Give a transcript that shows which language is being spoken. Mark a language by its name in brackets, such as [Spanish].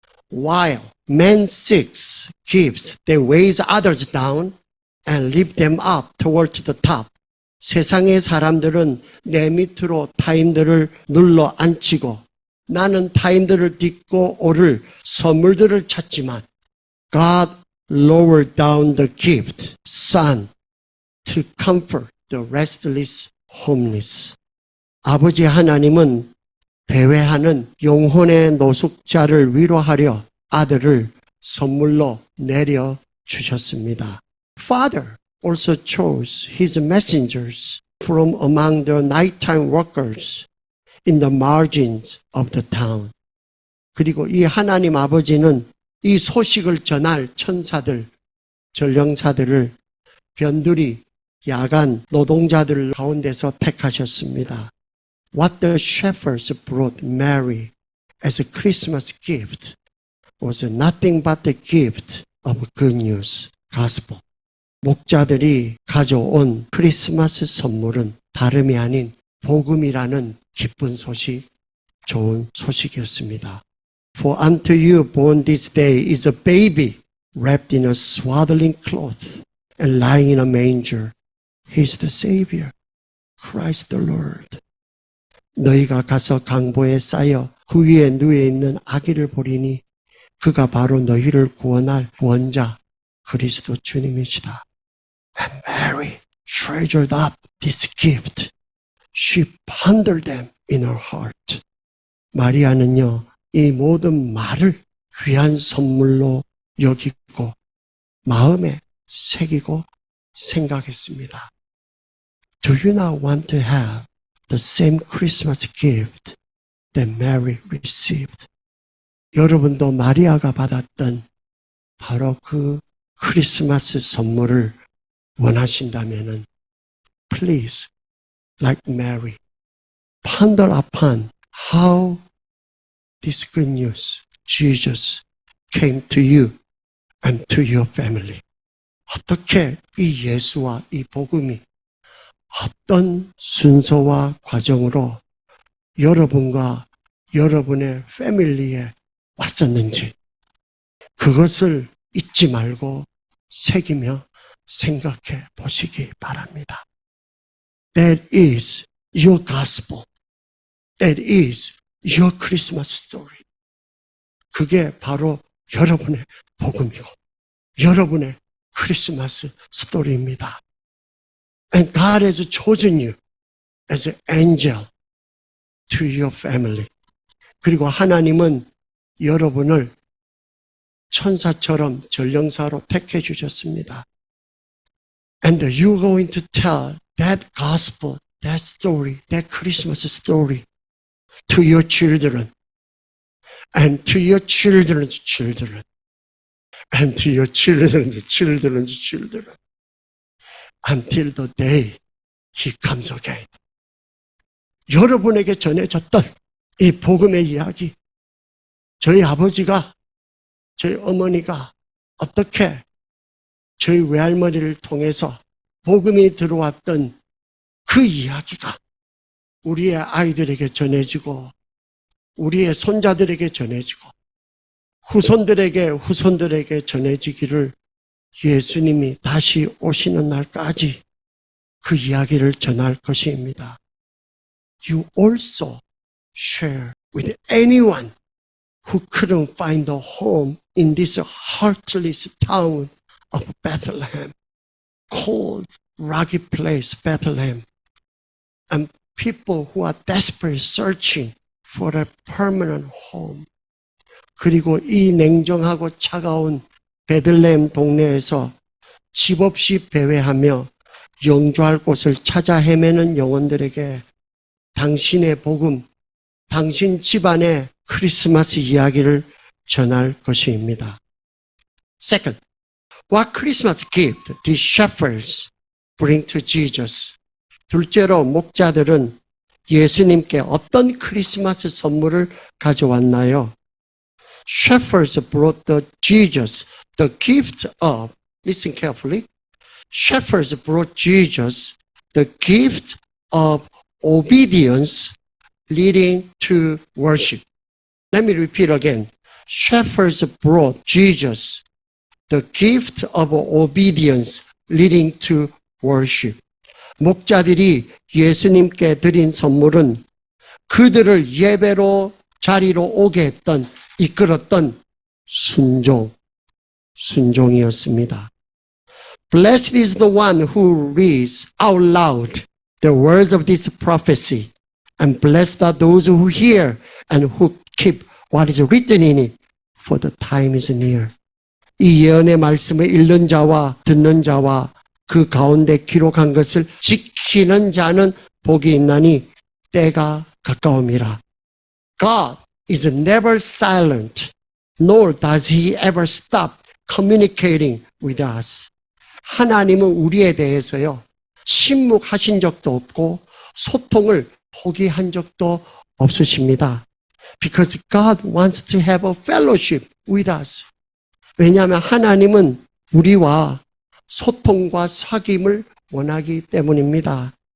[English] While man seeks, gives, they weighs others down, and lift them up toward the top. [Korean] 세상의 사람들은 내 밑으로 타인들을 눌러 앉히고 나는 타인들을 딛고 오를 선물들을 찾지만 [English] God lowered down the gift, Son, to comfort the restless, homeless. [Korean] 아버지 하나님은 배회하는 영혼의 노숙자를 위로하려 아들을 선물로 내려 주셨습니다. [English] Father also chose his messengers from among the nighttime workers in the margins of the town. [Korean] 그리고 이 하나님 아버지는 이 소식을 전할 천사들, 전령사들을 변두리, 야간 노동자들 가운데서 택하셨습니다. [English] What the shepherds brought Mary as a Christmas gift was nothing but the gift of good news, gospel. [Korean] 목자들이 가져온 크리스마스 선물은 다름이 아닌 복음이라는 기쁜 소식, 좋은 소식이었습니다. [English] For unto you born this day is a baby wrapped in a swaddling cloth and lying in a manger. He is the Savior, Christ the Lord. [Korean] 너희가 가서 강보에 쌓여 그 위에 누워 있는 아기를 보리니 그가 바로 너희를 구원할 구원자 그리스도 주님이시다. [English] And Mary treasured up this gift. She pondered them in her heart. [Korean] 마리아는요, 이 모든 말을 귀한 선물로 여기고 마음에 새기고 생각했습니다. [English] Do you not want to have the same Christmas gift that Mary received? [Korean] 여러분도 마리아가 받았던 바로 그 크리스마스 선물을 원하신다면은 [English] please, like Mary, ponder upon how this good news, Jesus, came to you and to your family. [Korean] 어떻게 이 예수와 이 복음이 어떤 순서와 과정으로 여러분과 여러분의 패밀리에 왔었는지 그것을 잊지 말고 새기며 생각해 보시기 바랍니다. [English] That is your gospel. That is your Christmas story. [Korean] 그게 바로 여러분의 복음이고 여러분의 크리스마스 스토리입니다. [English] And God has chosen you as an angel to your family. [Korean] 그리고 하나님은 여러분을 천사처럼 전령사로 택해 주셨습니다. [English] And you're going to tell that gospel, that story, that Christmas story to your children and to your children's children and to your children's children's children until the day he comes again. [Korean] 여러분에게 전해졌던 이 복음의 이야기, 저희 아버지가, 저희 어머니가 어떻게 저희 외할머니를 통해서 복음이 들어왔던 그 이야기가 우리의 아이들에게 전해지고 우리의 손자들에게 전해지고 후손들에게 전해지기를 예수님이 다시 오시는 날까지 그 이야기를 전할 것입니다. [English] You also share with anyone who couldn't find a home in this heartless town of Bethlehem, cold, rocky place, Bethlehem, and people who are desperately searching for a permanent home. [Korean] 그리고 이 냉정하고 차가운 베들레헴 동네에서 집 없이 배회하며 영주할 곳을 찾아 헤매는 영혼들에게 당신의 복음, 당신 집안의 크리스마스 이야기를 전할 것입니다. [English] Second, what Christmas gift did shepherds bring to Jesus? [Korean] 둘째로 목자들은 예수님께 어떤 크리스마스 선물을 가져왔나요? [English] Shepherds brought Jesus the gift of, listen carefully, shepherds brought Jesus the gift of obedience leading to worship. Let me repeat again. Shepherds brought Jesus the gift of obedience leading to worship. [Korean] 목자들이 예수님께 드린 선물은 그들을 예배로 자리로 오게 했던, 이끌었던 순종이었습니다. [English] Blessed is the one who reads out loud the words of this prophecy, and blessed are those who hear and who keep what is written in it, for the time is near. [Korean] 이 예언의 말씀을 읽는 자와 듣는 자와 그 가운데 기록한 것을 지키는 자는 복이 있나니 때가 가까움이라. [English] God is never silent, nor does he ever stop communicating with us. [Korean] 하나님은 우리에 대해서요, 침묵하신 적도 없고 소통을 포기한 적도 없으십니다. [English] Because God wants to have a fellowship with us. [Korean] 왜냐하면 하나님은 우리와 소통과 사귐을 원하기 때문입니다.